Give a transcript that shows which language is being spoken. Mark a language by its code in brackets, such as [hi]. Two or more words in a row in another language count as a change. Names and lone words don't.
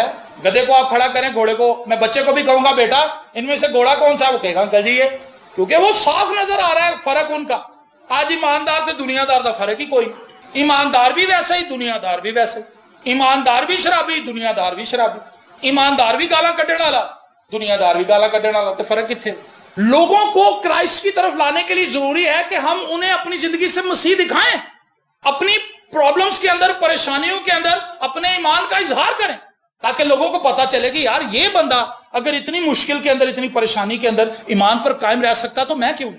[ur] گدھے کو آپ کھڑا کریں، گھوڑے کو، میں بچے کو بھی کہوں گا بیٹا ان میں سے گھوڑا کون سا ہے، وہ کہے گا انکل جی یہ، کیونکہ وہ صاف نظر آ رہا ہے فرق ان کا۔ [pa] آج ایماندار تے دنیا دار دا فرق ہی کوئی، ایماندار بھی ویسے ہی، دنیا دار بھی ویسے، ایماندار بھی شرابی، دنیا دار بھی شرابی، ایماندار بھی گالاں کڈن والا، دنیا دار بھی گالاں کڈن والا، تے فرق کتنے؟ [ur] لوگوں کو کرائسٹ کی طرف لانے کے لیے ضروری ہے کہ ہم انہیں اپنی زندگی سے مسیح دکھائیں، اپنی پرابلمز کے اندر، پریشانیوں کے اندر اپنے ایمان کا اظہار کریں، تاکہ لوگوں کو پتا چلے کہ یار یہ بندہ اگر اتنی مشکل کے اندر، اتنی پریشانی کے اندر ایمان پر قائم رہ سکتا تو میں کیوں؟